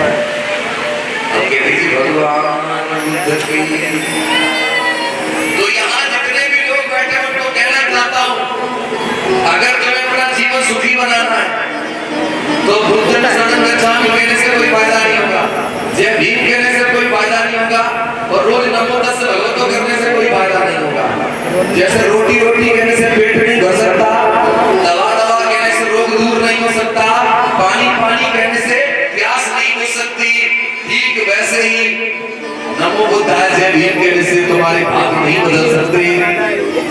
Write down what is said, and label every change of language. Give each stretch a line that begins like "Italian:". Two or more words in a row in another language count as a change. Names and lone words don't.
Hindi: भगवान तो यहाँ जितने भी लोग बैठे हैं उनको कहना चाहता हूँ, अगर तुम्हें अपना जीवन सुखी बनाना है तो
Pali: बुद्ध शरण गच्छामि
Hindi: कहने से कोई फायदा नहीं होगा, जय भीम कहने से कोई फायदा नहीं होगा, और रोज
Pali: नमो तस्से भगवतो
Hindi: करने से कोई फायदा नहीं होगा। जैसे रोटी रोटी कहने से पेट नहीं भर सकता, दवा दवा कहने से रोग दूर नहीं हो सकता, पानी पानी कहने से प्यास नहीं बुझ सकती, ठीक वैसे ही नमो बुद्धाय जय भीम कहने से तुम्हारे भाग नहीं बदल सकते।